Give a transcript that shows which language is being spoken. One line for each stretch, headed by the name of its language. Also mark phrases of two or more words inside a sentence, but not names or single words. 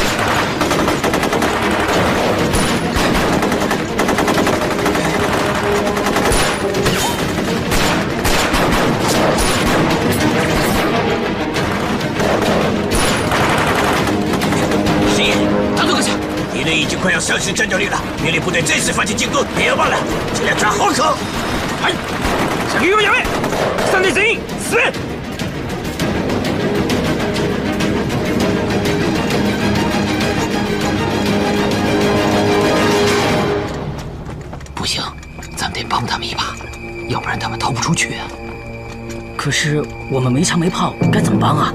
Chinese: 师爷，打住一下！敌人已经快要丧失战斗力了，命令部队再次发起进攻，别忘了尽量抓好口。
Japanese: はい、射撃をやめ。3人全員進め。
Chinese: 不行，咱们得帮他们一把，要不然他们逃不出去啊。可是我们没枪没炮，该怎么帮啊？